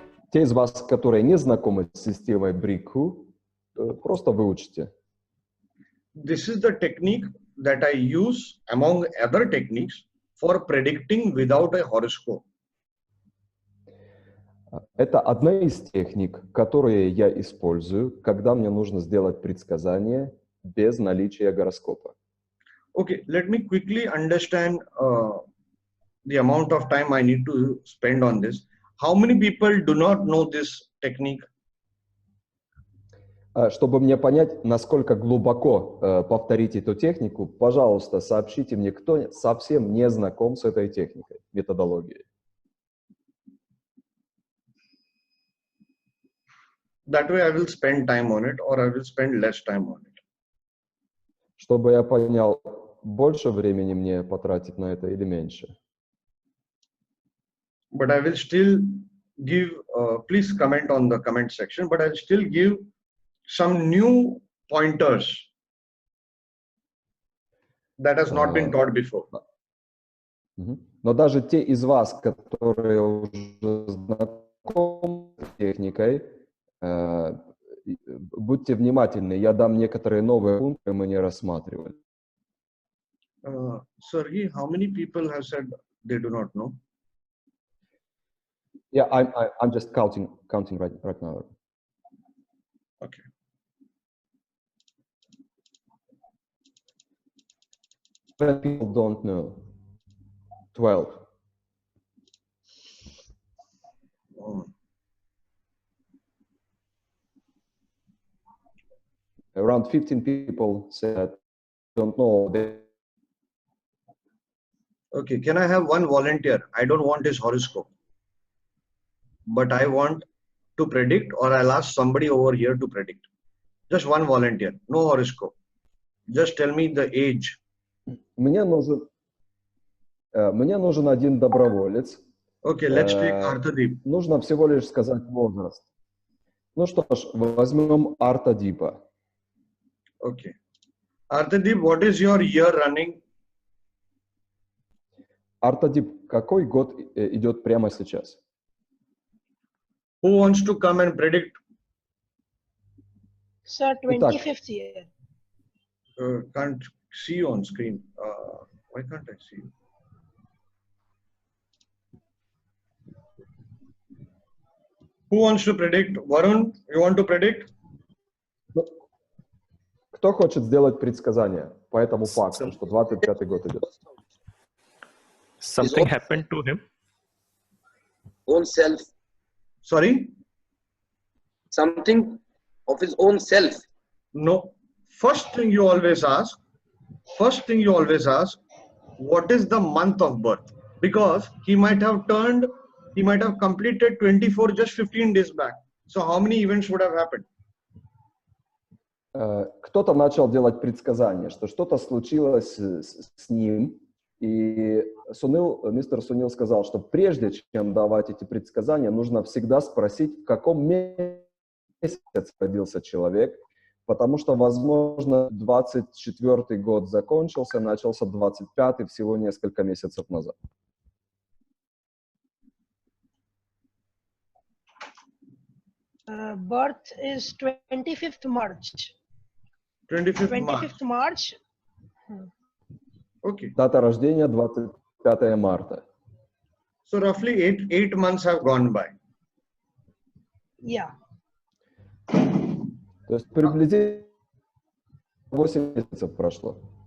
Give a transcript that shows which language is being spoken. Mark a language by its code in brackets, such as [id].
[ru] Те из вас, которые не знакомы с системой BHRIGU, просто выучите. [en] This is the technique that I use among other techniques for predicting without a horoscope. [ru] Это одна из техник, которые я использую, когда мне нужно сделать предсказание без наличия гороскопа. [en] Okay, let me quickly understand the amount of time I need to spend on this. How many people do not know this technique? [ru] Чтобы мне понять, насколько глубоко повторить эту технику, пожалуйста, сообщите мне, кто совсем не знаком с этой техникой, методологией. [en] That way I will spend time on it or I will spend less time on it. [ru] Чтобы я понял, больше времени мне потратить на это или меньше. [en] But I will still give, please comment on the comment section, but I'll still give some new pointers that has not been taught before. [ru] Но даже те из вас, которые уже знакомы с техникой, будьте внимательны, я дам некоторые новые пункты, мы не рассматривали. [en] Sergey, how many people have said they do not know? Yeah, I'm just counting right now. Okay. People don't know. 12. Around 15 people said don't know. Okay, can I have one volunteer? I don't want his horoscope, but I want to predict, or I'll ask somebody over here to predict. Just one volunteer, no horoscope. Just tell me the age. [ru] Мне нужен один доброволец. [en] Okay, let's take Arthadeep. [ru] Нужно всего лишь сказать возраст. Ну что ж, возьмем Артадипа. [en] Okay. Arthadeep, what is your year running? [ru] Артадип, какой год идет прямо сейчас? [en] Who wants to come and predict? Sir, 25th year. Can't see you on screen. Why can't I see you? Who wants to predict? Varun, you want to predict? [ru] Кто хочет сделать предсказание по этому факту, что 25-й год идет? [en] Something happened to him? Own self. Sorry? Something of his own self. No. First thing you always ask, what is the month of birth? Because he might have completed 24 just 15 days back. So how many events would have happened? [ru] Кто-то начал делать предсказание, что что-то случилось с ним, и мистер Сунил сказал, что прежде чем давать эти предсказания, нужно всегда спросить, в каком месяце родился человек, потому что, возможно, 24-й год закончился, начался 25-й всего несколько месяцев назад. [en] Birth is 25th March. 25th March. Okay. [ru] Дата рождения 25 марта. [en] So roughly eight months have gone by. Yeah. [ru] То есть приблизительно 8 месяцев прошло.